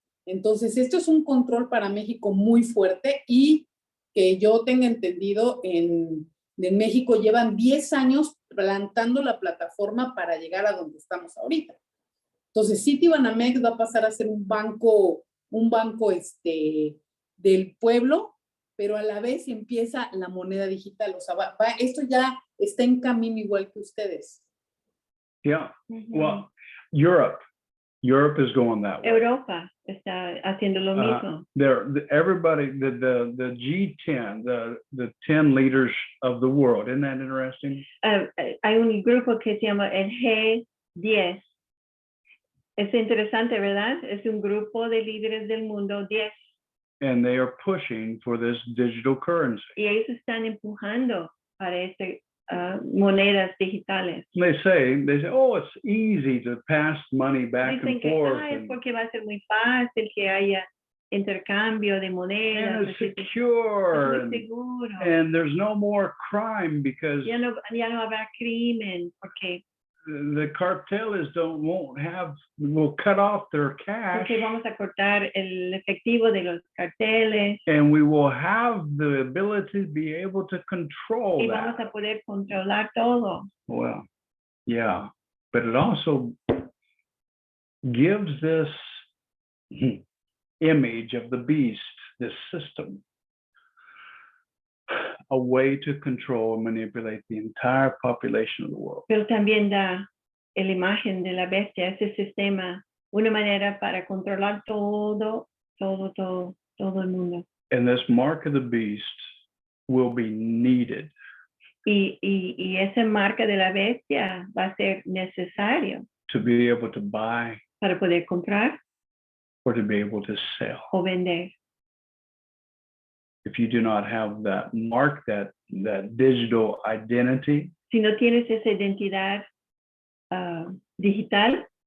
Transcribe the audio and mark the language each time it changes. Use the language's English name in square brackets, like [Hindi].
[Spanish] Entonces, esto es un control para México muy fuerte y que yo tenga entendido, en México llevan 10 años plantando la plataforma para llegar a donde estamos ahorita. Entonces, Citibanamex va a pasar a ser un banco del pueblo, pero a la vez empieza la moneda digital. O sea, esto ya está en camino igual que ustedes. [English] Yeah. Ujú. Well, Europe is going that way. [Spanish] Europa está haciendo lo mismo. [English] Everybody, the G10, the 10 leaders of the world. Isn't that interesting? [Spanish] Hay un grupo que se llama el G10. Es interesante, ¿verdad? Es un grupo de líderes del mundo 10. [English] And they are pushing for this digital currency. [Spanish] Y ellos están empujando para monedas digitales. [English] They say, oh, it's easy to pass money back [Spanish] Dicen [English] and [Spanish] que [English] forth. [Spanish] es porque va a ser muy fácil que haya intercambio de monedas. [English] And it's [Spanish] Es [English] secure. [Spanish] muy seguro. [English] And there's no more crime because [Spanish] Ya no habrá crimen porque [English] the cartels will cut off their cash. [Spanish] porque vamos a cortar el efectivo de los carteles [English] And we will have the ability to be able to control [Spanish] y vamos [English] that. [Spanish] a poder controlar todo. [English] Well, yeah, but it also gives this image of the beast, this system, a way to control and manipulate the entire population of the world. [Spanish] Pero también da la imagen de la bestia, ese sistema, una manera para controlar todo el mundo. [English] And this mark of the beast will be needed. [Spanish] Y esa marca de la bestia va a ser necesario [English] To be able to buy [Spanish] para poder comprar [English] or to be able to sell. [Spanish] o vender. [English] If you do not have that mark, that digital identity, [Spanish] Si no tienes esa identidad digital,